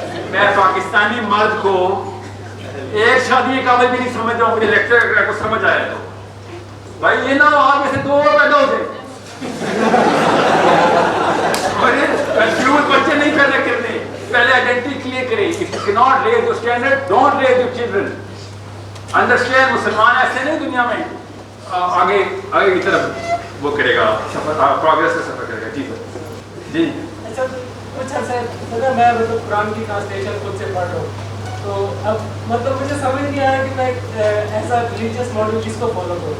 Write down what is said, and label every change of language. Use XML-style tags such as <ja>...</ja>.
<ur>میں پاکستانی مرد کو 1 شادی کے قابل بھی نہیں سمجھتا ہوں. مجھے لیکچر کو سمجھ آیا تو بھائی یہ نہ ہو آگے سے 2 اور پیدا ہو جائے. کنفیوز بچے نہیں پیدا کرنے، پہلے آئیڈینٹی کلیئر کرے.</ur> <en>If you cannot raise your standard, don't raise your children.</en> <ur>Understand مسلمان ایسے نہیں دنیا میں آگے کی طرف وہ کرے گا، پروگریس کا سفر کرے گا. جی سر جی. اچھا کچھ عرصے میں قرآن کی ٹرانسلیشن خود سے پڑھ رہا ہوں تو اب مطلب مجھے سمجھ نہیں آیا کہ میں ایسا ریلیجیس ماڈل کس کو فالو کروں.</ur>